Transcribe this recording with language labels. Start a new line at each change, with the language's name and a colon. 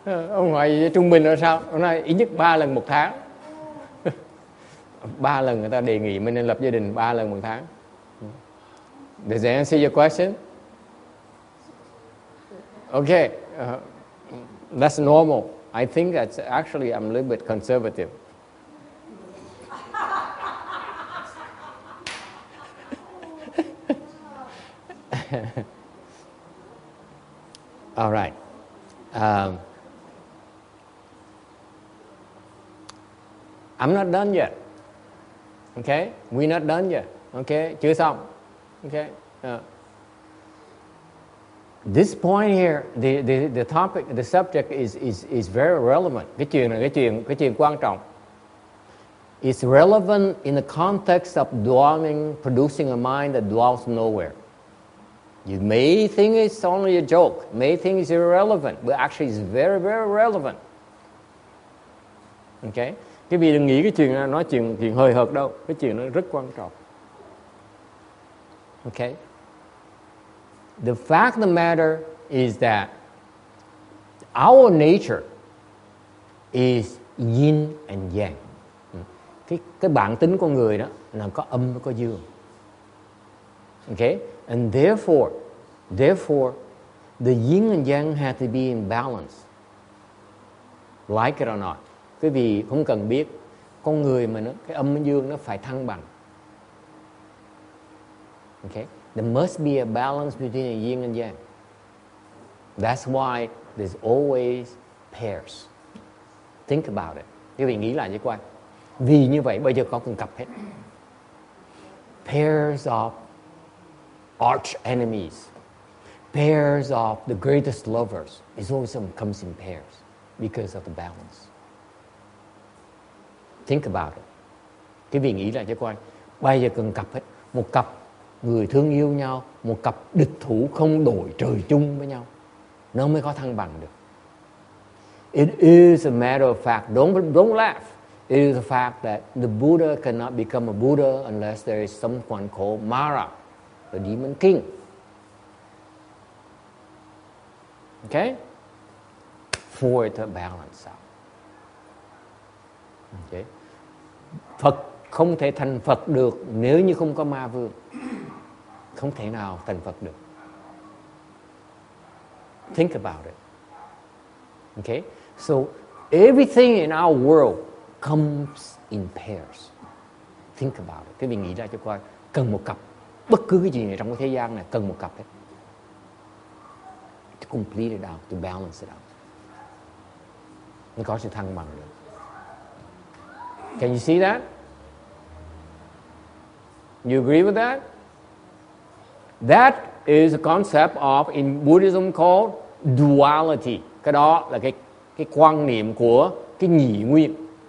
Vietnamese: Ông hỏi trung bình là sao? Ông nói ít nhất 3 lần một tháng. 3 lần người ta đề nghị mình nên lập gia đình 3 lần một tháng.
English: Does that answer your question? Okay, that's normal. I think that's actually I'm a little bit conservative. All right. I'm not done yet. Okay? We're not done yet. Okay?
Vietnamese: Chưa xong.
English: Okay? This point here, the topic, the subject is very relevant.
Vietnamese: Cái chuyện này cái chuyện quan trọng.
English: It's relevant in the context of dwelling, producing a mind that dwells nowhere. You may think it's only a joke, may think it's irrelevant, but actually it's very, very relevant. Okay?
Vietnamese: Cái vị đừng nghĩ cái chuyện này nói chuyện hơi hợt đâu, cái chuyện nó rất quan trọng.
English: Okay? The fact of the matter is that our nature is yin and yang.
Vietnamese: Cái bản tính con người đó là có âm và có dương.
English: Okay? And therefore, the yin and yang have to be in balance. Like it or not.
Vietnamese: Quý vị không cần biết, con người mà cái âm và dương nó phải thăng bằng.
English: Okay? There must be a balance between the yin and yang. That's why there's always pairs. Think about it.
Vietnamese: Quý vị nghĩ lại với quan. Vì như vậy bây giờ có từng cặp hết.
English: Pairs of arch enemies. Pairs of the greatest lovers. It always comes in pairs because of the balance. Think about it.
Vietnamese: Quý vị nghĩ lại cho coi. Bây giờ cần cặp hết. Một cặp người thương yêu nhau, một cặp địch thủ không đổi trời chung với nhau, nó mới có thăng bằng được.
English: It is a matter of fact. Don't laugh. It is a fact that the Buddha cannot become a Buddha unless there is someone called Mara, the demon king. Okay? For it to balance out. Okay?
Vietnamese: Phật không thể thành Phật được nếu như không có ma vương. Không thể nào thành Phật được.
English: Think about it. Okay? So everything in our world comes in pairs. Think about it.
Vietnamese: Quý vị nghĩ ra cho coi. Cần một cặp. Bất cứ cái gì này trong cái thế gian này cần một cặp hết.
English: To complete it out, to balance it out.
Vietnamese: Nó có sự thăng bằng được.
English: Can you see that? You agree with that? That is a concept of, in Buddhism called duality.
Vietnamese: Cái đó là cái quan niệm của cái nhị nguyên.